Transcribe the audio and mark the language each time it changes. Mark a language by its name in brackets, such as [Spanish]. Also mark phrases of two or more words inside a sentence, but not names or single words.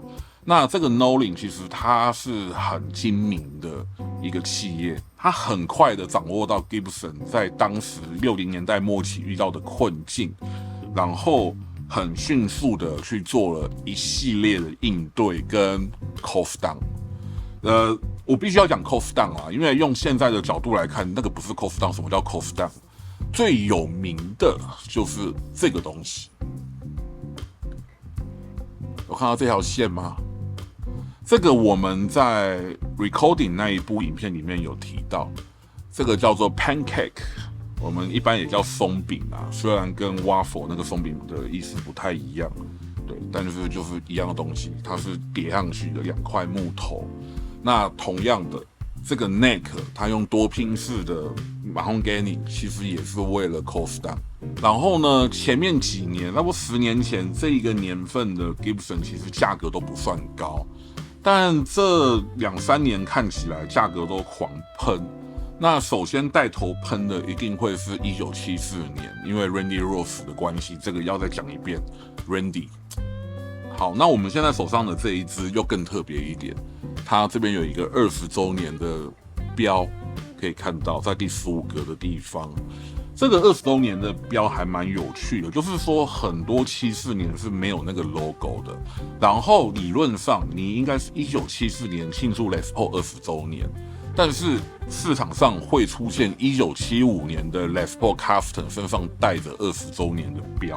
[Chinese] 那這個 Norlin 其實它是很精明的一個企業，它很快的掌握到 Gibson 在當時60年代末期遇到的困境，然後很迅速的去做了一系列的應對跟 [English] cost down。 [Chinese] 我必須要講 [English] cost down [Chinese] 啊，因為用現在的角度來看，那個不是 [English] cost down。 [Chinese] 什麼叫 [English] cost down？ [Chinese] 最有名的就是這個東西。有看到這條線嗎？這個我們在 recording 那一部影片裡面有提到，這個叫做 pancake， 我們一般也叫鬆餅啊，雖然跟 waffle 那個鬆餅的意思不太一樣，對，但是就是一樣的東西，它是疊上去的2塊木頭。那同樣的，這個 neck 它用多拼式的 mahogany， 其實也是為了 [English] cost down。 [Chinese] 然後呢，前面幾年，那不10年前這一個年份的 Gibson 其實價格都不算高，但這2-3年看起來價格都狂噴。那首先帶頭噴的一定會是1974年，因為 Randy Rhoads 的關係，這個要再講一遍 Randy。好，那我們現在手上的這一支又更特別一點，它這邊有一個20周年的標，可以看到在第15格的地方，這個20周年的標還蠻有趣的，就是說很多74年是沒有那個 logo 的，然後理論上你應該是1974年慶祝 Les Paul 20周年，但是市場上會出現1975年的 Les Paul Custom 身上帶着20周年的標。